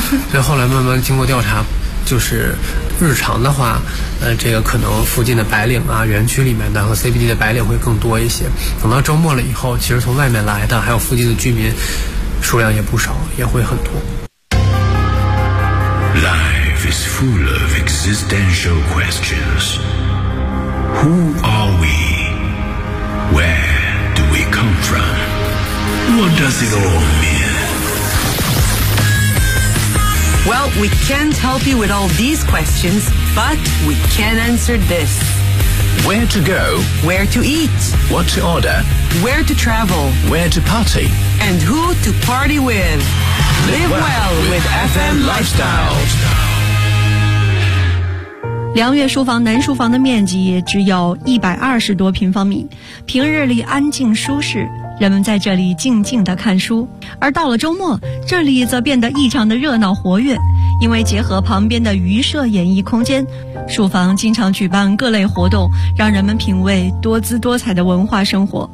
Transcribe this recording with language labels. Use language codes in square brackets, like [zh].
[zh] 所以后来慢慢经过调查，就是日常的话，这个可能附近的白领啊，园区里面的和 CBD 的白领会更多一些。等到周末了以后，其实从外面来的还有附近的居民数量也不少，也会很多。 [en] Life is full of existential questions. Who are we? Where do we come from? What does it all mean? Well, we can't help you with all these questions, but we can answer this. Where to go? Where to eat? What to order? Where to travel? Where to party? And who to party with? Live well with FM Lifestyle. [zh] 良月书房南书房的面积也只有120多平方米，平日里安静舒适，人们在这里静静地看书，而到了周末，这里则变得异常的热闹活跃。因为结合旁边的渔舍演艺空间，书房经常举办各类活动，让人们品味多姿多彩的文化生活。